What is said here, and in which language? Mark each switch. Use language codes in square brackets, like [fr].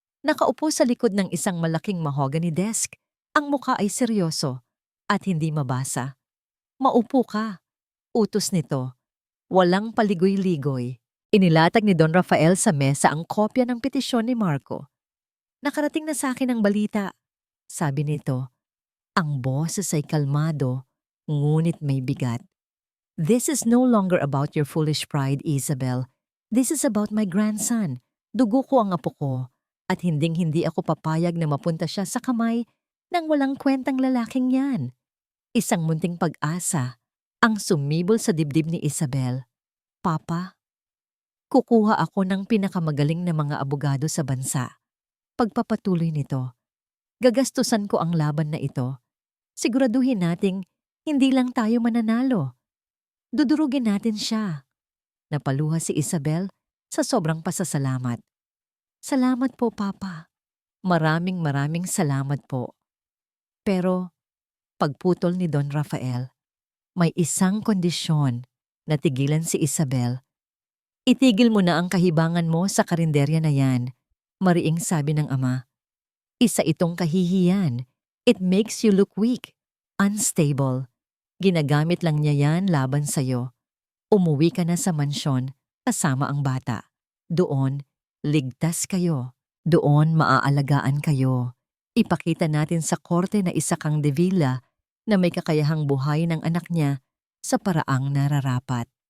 [tl] Nakaupo sa likod ng isang malaking mahogany desk. Ang muka ay seryoso at hindi mabasa. Maupo ka. Utos nito. Walang paligoy-ligoy. Inilatag ni Don Rafael sa mesa ang kopya ng petisyon ni Marco. Nakarating na sa akin ang balita. Sabi nito. Ang boses ay kalmado, ngunit may bigat. [en] This is no longer about your foolish pride, Isabel. This is about my grandson. [tl] Dugo ko ang apo ko, at hinding-hindi ako papayag na mapunta siya sa kamay ng walang kwentang lalaking yan. Isang munting pag-asa ang sumibol sa dibdib ni Isabel. Papa, kukuha ako ng pinakamagaling na mga abogado sa bansa. Pagpapatuloy nito, gagastusan ko ang laban na ito. Siguraduhin nating hindi lang tayo mananalo. Dudurugin natin siya. Napaluha si Isabel sa sobrang pasasalamat. Salamat po, Papa. Maraming salamat po. Pero, pagputol ni Don Rafael, may isang kondisyon na tigilan si Isabel. Itigil mo na ang kahibangan mo sa karinderya na yan, mariing sabi ng ama. Isa itong kahihiyan. [en] It makes you look weak, unstable. [tl] Ginagamit lang niya yan laban sa'yo. Umuwi ka na sa mansyon kasama ang bata. Doon, ligtas kayo. Doon, maaalagaan kayo. Ipakita natin sa korte na isa kang de Villa na may kakayahang buhay ng anak niya sa paraang nararapat.